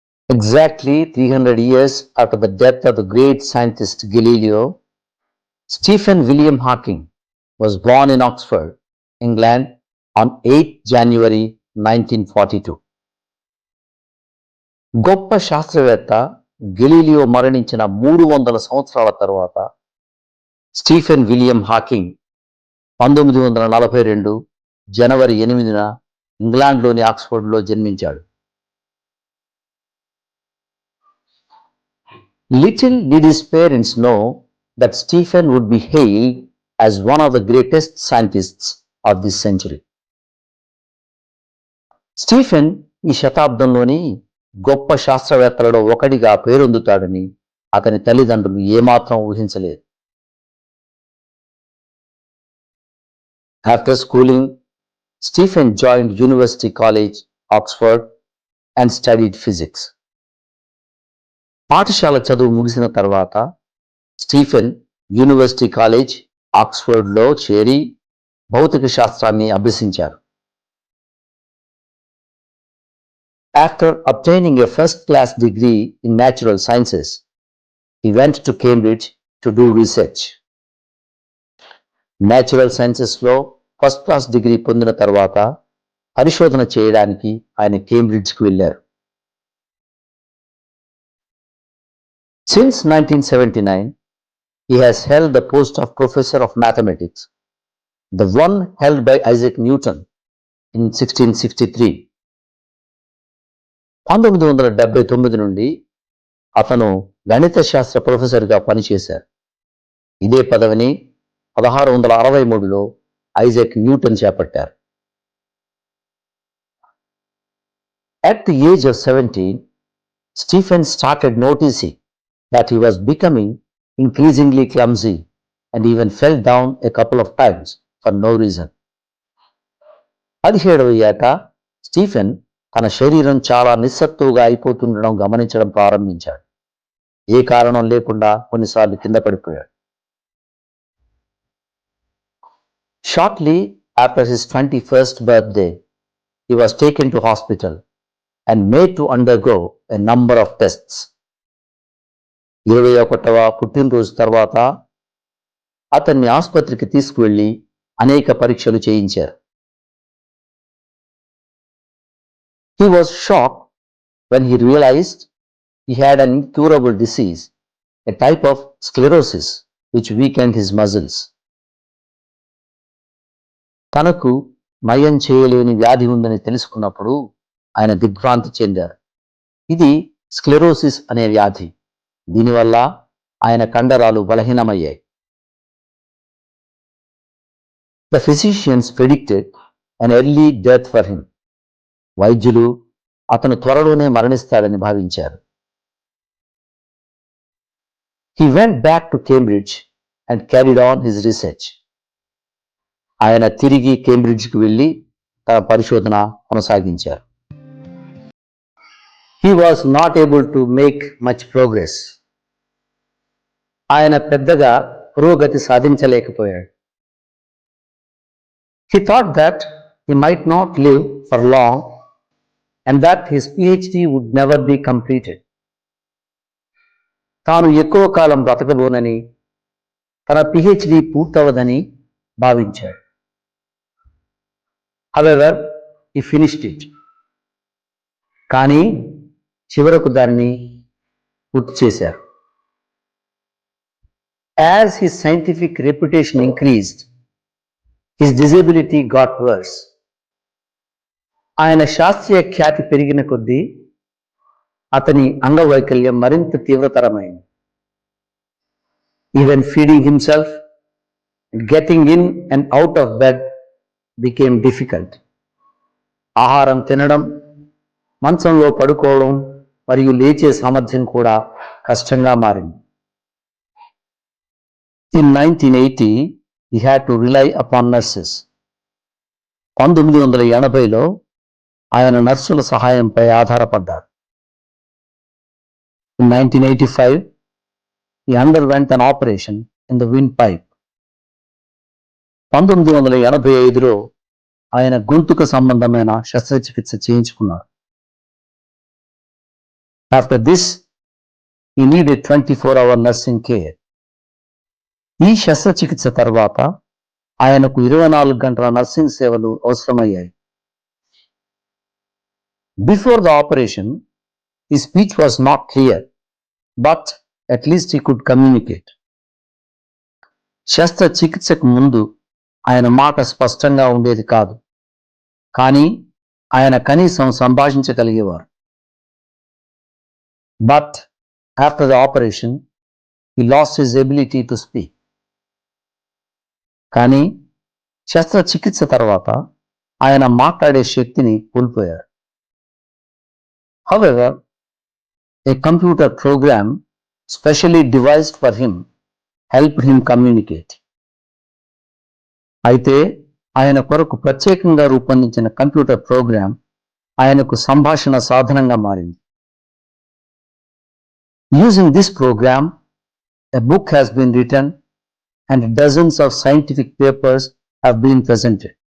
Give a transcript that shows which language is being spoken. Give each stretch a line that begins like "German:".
English: Exactly 300 years after the death of the great scientist Galileo, Stephen William Hawking was born in Oxford, England on 8 January 1942.
Telugu: గొప్ప శాస్త్రవేత్త Galileo మరణించిన 300 సంవత్సరాల తరువాత Stephen William Hawking 1942 జనవరి 8న ఇంగ్లాండ్లోని ఆక్స్ఫర్డ్లో జన్మించాడు.
English: Little did his parents know that Stephen would be hailed as one of the greatest scientists of this century.
Telugu: Stephen ఈ శతాబ్దంలోని గొప్ప శాస్త్రవేత్తలలో ఒకటిగా పేరొందుతాడని అతని తల్లిదండ్రులు ఏమాత్రం ఊహించలేదు.
English: After schooling, Stephen joined University College, Oxford and studied physics.
Telugu: పాఠశాల చదువు ముగిసిన తర్వాత స్టీఫెన్ యూనివర్సిటీ కాలేజ్ ఆక్స్ఫర్డ్లో చేరి భౌతిక శాస్త్రాన్ని అభ్యసించారు.
English: After obtaining a first-class degree in natural sciences, he went to Cambridge to do research. Natural sciences-
Telugu: లో ఫస్ట్ క్లాస్ డిగ్రీ పొందిన తర్వాత పరిశోధన చేయడానికి ఆయన కేంబ్రిడ్జ్కి వెళ్ళారు.
English: Since 1979, he has held the post of Professor of Mathematics, the one held by Isaac Newton in 1663.
Telugu: 1979 నుండి అతను గణిత శాస్త్ర ప్రొఫెసర్గా పనిచేశారు. ఇదే పదవిని 1663లో ఐజాక్ న్యూటన్ చేపట్టారు.
English: At the age of 17, Stephen started noticing that he was becoming increasingly clumsy and even fell down a couple of times for no reason.
Telugu: 17వ ఏట స్టీఫెన్ తన శరీరం చాలా నిస్సత్తుగా అయిపోతుండడం గమనించడం ప్రారంభించాడు. ఏ కారణం లేకుండా కొన్నిసార్లు కింద పడిపోయాడు.
English: Shortly after his 21st birthday, he was taken to hospital and made to undergo a number of tests.
Telugu: 21వ పుట్టినరోజు తర్వాత అతన్ని ఆసుపత్రికి తీసుకువెళ్లి అనేక పరీక్షలు చేయించారు.
English: He was shocked when he realized he had an incurable disease, a type of sclerosis which weakened his muscles.
Telugu: తనకు నయం చేయలేని వ్యాధి ఉందని తెలుసుకున్నప్పుడు ఆయన దిగ్భ్రాంతి చెందారు. ఇది స్క్లెరోసిస్ అనే వ్యాధి. దీనివల్ల ఆయన కండరాలు బలహీనమయ్యాయి.
English: The physicians predicted an early death for him.
Telugu: వైద్యులు అతను త్వరలోనే మరణిస్తాడని భావించారు.
English: He went back to Cambridge and carried on his research.
Telugu: ఆయన తిరిగి కేంబ్రిడ్జ్కి వెళ్ళి తన పరిశోధన కొనసాగించారు.
English: He was not able to make much progress.
Telugu: ఆయన పెద్దగా పురోగతి సాధించలేకపోయాడు.
English: He thought that he might not live for long and that his PhD would never be completed.
Telugu: తాను ఎక్కువ కాలం బ్రతకబోనని, తన PhD పూర్తవదని భావించాడు.
English: However, he finished it.
Telugu: కానీ చివరకు దాన్ని పూర్తి చేశారు.
English: As his scientific reputation increased, his disability got worse.
Telugu: ఆయన శాస్త్రీయ ఖ్యాతి పెరిగిన కొద్దీ అతని అంగవైకల్యం మరింత తీవ్రతరమైంది.
English: Even feeding himself and getting in and out of bed became difficult.
Telugu: ఆహారం తినడం, మంచంలో పడుకోవడం మరియు లేచే సామర్థ్యం కూడా కష్టంగా మారింది.
English: In 1980, he had to rely upon nurses.
Telugu: 1980లో ఆయన నర్సుల సహాయంపై ఆధారపడ్డారు.
English: In 1985, he underwent an operation in the windpipe.
Telugu: 1985లో ఆయన గొంతుకు సంబంధమైన శస్త్రచికిత్స చేయించుకున్నారు.
English: After this, he needed 24-hour nursing care.
Telugu: ఈ శస్త్రచికిత్స తర్వాత ఆయనకు 24 గంటల నర్సింగ్ సేవలు అవసరమయ్యాయి.
English: Before the operation, his speech was not clear, but at least he could communicate.
Telugu: శస్త్రచికిత్సకు ముందు ఆయన మాట స్పష్టంగా ఉండేది కాదు, కానీ ఆయన కనీసం సంభాషించగలిగేవారు.
English: But after the operation, he lost his ability to speak.
Telugu: కానీ శస్త్రచికిత్స తర్వాత ఆయన మాట్లాడే శక్తిని కోల్పోయారు.
English: However, a computer program specially devised for him helped him communicate.
Telugu: అయితే ఆయన కొరకు ప్రత్యేకంగా రూపొందించిన కంప్యూటర్ ప్రోగ్రాం ఆయనకు సంభాషణ సాధనంగా మారింది.
English: Using this program, a book has been written and dozens of scientific papers have been presented.